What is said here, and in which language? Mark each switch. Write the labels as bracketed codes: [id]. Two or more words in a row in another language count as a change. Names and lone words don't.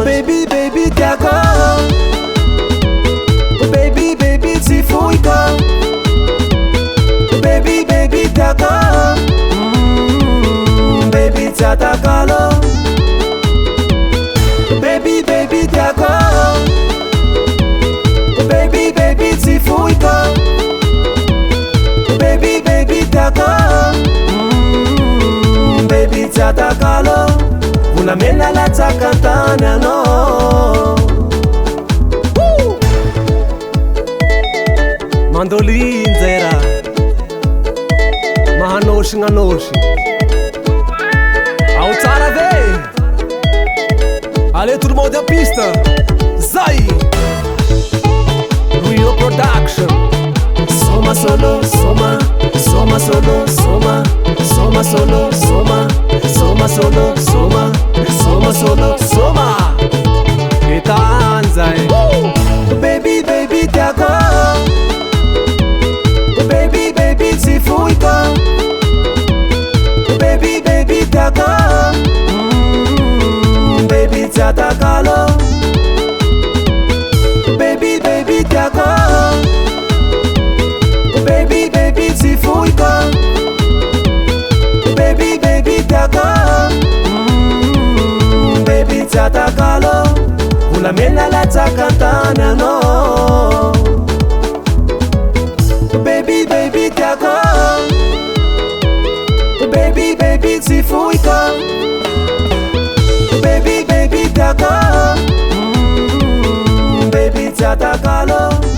[en] Baby, baby [mg] tiako, [en] baby, baby [mg] tsy foiko. [en] Baby, baby [mg] tiako, baby tsy atakalo. [en] Baby, baby [mg] tiako, [en] baby, baby [mg] tsy foiko. [en] Baby, baby [mg] tiako, baby tsy atakalo. Volamena latsaka antany anao. Mandoline zay raha, mahanosy gnanosy. Ao tsara ve? [fr] Allez tout le monde en piste. [mg] Zay Rio Production. Soma solo, soma, soma solo, soma, soma solo, soma, soma solo, soma, soma solo, soma. Itaan zay. [en] Baby, baby [mg] tiako, [en] baby, baby [mg] tsy foiko. [en] Baby, baby [mg] tiako, baby tsy atakalo. [en] Baby, baby [mg] tiako, [en] baby, baby [mg] tsy foiko. [en] Baby, baby [mg] tiako, baby tsy atakalo. Volamena latsaka antany anao. [en] Baby, baby [mg] tiako, [en] baby, baby [mg] tsy foiko. [en] Baby, baby [mg] tiako, baby tsy atakalo.